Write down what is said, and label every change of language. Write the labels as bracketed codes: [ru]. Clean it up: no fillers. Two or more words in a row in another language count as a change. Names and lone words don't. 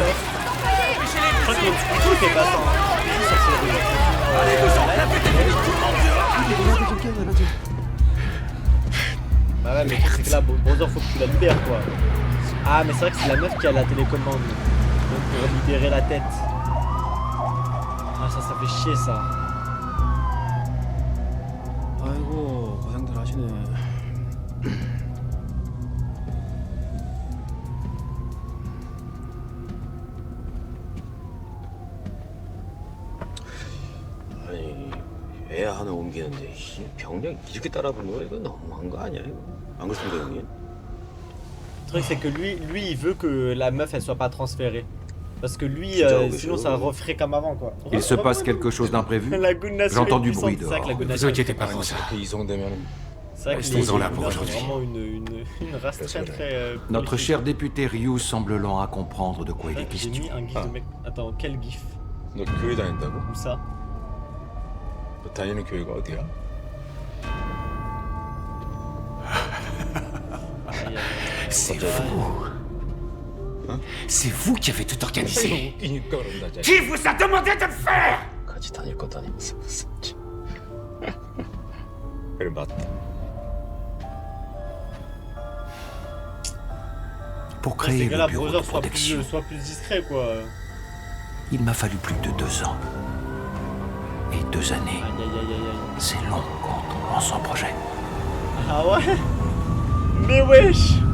[fr] Je crois qu'il y a un truc qui est passant. Bah ouais, mais c'est que là, Brother, faut que tu la libères, quoi. Ah, mais c'est vrai que c'est la meuf qui a la télécommande. Donc pour libérer la tête. Ah, ça fait chier, ça. [ko] 아이고, 고생들 하시네. 아니, 애 하나 옮기는데 병력 이렇게 따라붙는 거 이거 너무한 거 아니야 이거? 안 그렇습니까 형님? [fr] Le truc c'est que lui il veut que la meuf elle soit pas transférée. Parce que lui, sinon ça referait comme avant quoi. Il se passe quelque chose d'imprévu. J'entends du bruit dehors. Vous inquiétez pas pour ça. C'est vrai que Restons-en là pour les aujourd'hui. vraiment une race très Notre cher député Ryu semble lent à comprendre de quoi il est J'ai question. mis un gif de mec. Attends, quel gif? [ko] 너 교회 다닌다고? [fr] Où ça? [ko] 너 다니는 교회가 어디야? [fr] C'est vous. C'est vous qui avez tout organisé. Qui vous a demandé de le faire? [ko] 같이 다닐 것도 아니면서 무슨 그래 맞다. [fr] Pour créer que le la bureau de browser protection, soit plus discret, quoi. il m'a fallu plus de 2 ans. Et 2 années, Aïe, aïe, aïe, aïe, aïe. c'est long quand on lance un projet. Ah ouais? Mais wesh!